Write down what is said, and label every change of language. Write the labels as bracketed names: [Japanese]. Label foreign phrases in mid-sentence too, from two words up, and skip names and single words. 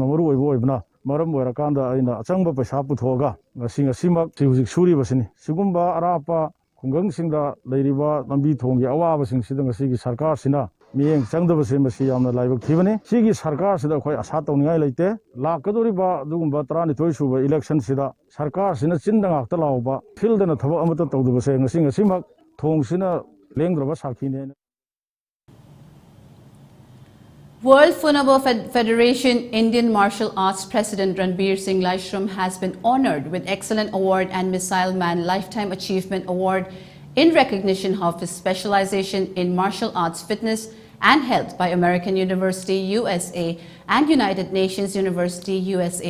[Manipuri] ꯃꯔꯨ ꯑꯣꯏꯕ ꯑꯣꯏꯕꯅ ꯃꯔꯝ ꯑꯣꯏꯔꯀꯥꯟꯗ ꯑꯩꯅ ꯑꯆꯪꯕ ꯄꯩꯁꯥ ꯄꯨꯊꯣꯛꯑꯒ ꯉꯁꯤꯃꯛ ꯍꯧꯖꯤꯛ ꯁꯨꯔꯤꯕꯁꯤꯅꯤ ꯁꯤꯒꯨꯝꯕ ꯑꯔꯥꯞꯄ ꯈꯨꯡꯒꯪꯁꯤꯡꯗ ꯂꯩꯔꯤꯕ ꯂꯝꯕꯤ ꯊꯣꯡꯒꯤ ꯑꯋꯥꯕꯁꯤꯡꯁꯤꯗ ꯉꯁꯤꯒꯤ ꯁꯔꯀꯥꯔꯁꯤꯅ ꯃꯤꯠꯌꯦꯡ ꯆꯪꯗꯕꯁꯤ ꯃꯁꯤ ꯌꯥꯝꯅ ꯂꯥꯏꯕꯛ ꯊꯤꯕꯅꯤ ꯁꯤꯒꯤ ꯁꯔꯀꯥꯔꯁꯤꯗ ꯑꯩꯈꯣꯏ ꯑꯁꯥ ꯇꯧꯅꯤꯡꯉꯥꯏ ꯂꯩꯇꯦ ꯂꯥꯛꯀꯗꯧꯔꯤꯕ ꯑꯗꯨꯒꯨꯝꯕ 12 ꯁꯨꯕ ꯏꯂꯦꯛꯁꯟꯁꯤꯗ ꯁꯔꯀꯥꯔꯁꯤꯅ ꯆꯤꯟꯗ ꯉꯥꯛꯇ ꯂꯥꯎꯕ ꯐꯤꯜꯗꯅ ꯊꯕꯛ ꯑꯃꯠꯇ ꯇꯧꯗꯕꯁꯦ ꯉꯁꯤꯃꯛ ꯊꯣꯡꯁꯤꯅ ꯂꯦꯡꯗ꯭ꯔꯕ ꯁꯥꯈꯤꯅꯦ [English] World Funabo Federation Indian Martial Arts President Ranbir Singh Laishram has been honored with Excellent Award and Missile Man Lifetime Achievement Award in recognition of his specialization in martial arts fitness and health by American University USA and United Nations University USA.